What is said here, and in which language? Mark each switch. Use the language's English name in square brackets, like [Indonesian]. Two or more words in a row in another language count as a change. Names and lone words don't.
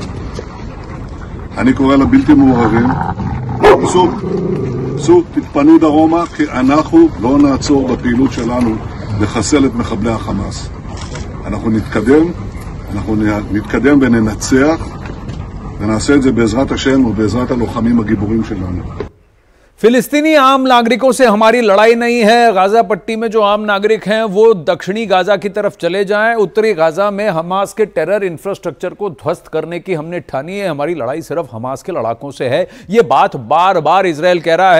[Hebrew] אני קורא לבלתי מעורבים, צאו, תתפנו דרומה, כי אנחנו לא נעצור בפעילות שלנו לחסל את מחבלי החמאס. אנחנו נתקדם וננצח, ונעשה את זה בעזרת השם ובעזרת הלוחמים הגיבורים שלנו. [Hindi] फिलिस्तीनी आम नागरिकों से हमारी लड़ाई नहीं है। गाजा पट्टी में जो आम नागरिक हैं वो दक्षिणी गाजा की तरफ चले जाएं। उत्तरी गाजा में हमास के [English] terror infrastructure [Hindi] को ध्वस्त करने की हमने ठानी है। हमारी लड़ाई सिर्फ हमास के लड़ाकों से है। ये बात बार बार इजराइल कह रहा है।